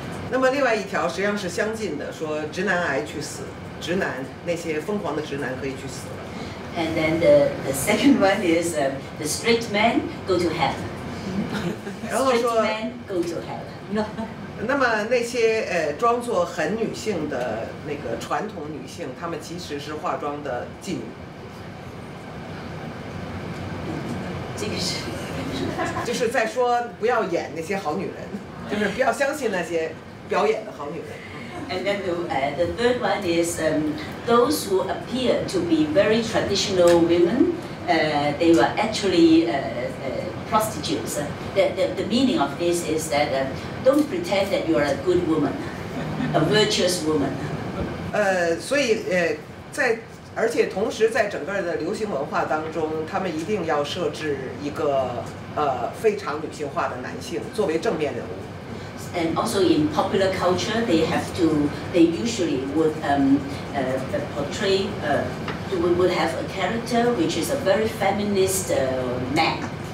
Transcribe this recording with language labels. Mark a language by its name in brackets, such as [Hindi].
[Chinese] 那么另外一条实际上是相近的，说直男癌去死，直男那些疯狂的直男可以去死了。 [English] And then the second one is the straight men go to heaven. Straight men go to heaven. [Chinese] 那么那些装作很女性的那个传统女性，她们其实是化妆的妓女。这个是，就是在说不要演那些好女人，就是不要相信那些表演的好女人。 [English] And then the third one is those who appear to be very traditional women, they were actually prostitutes. The meaning of this is that don't pretend that you are a good woman, a virtuous woman. [Chinese] 所以而且同时在整个的流行文化当中，他们一定要设置一个非常女性化的男性作为正面人物。 [English] And also in popular culture, they usually would portray, would have a character which is a very feminist man.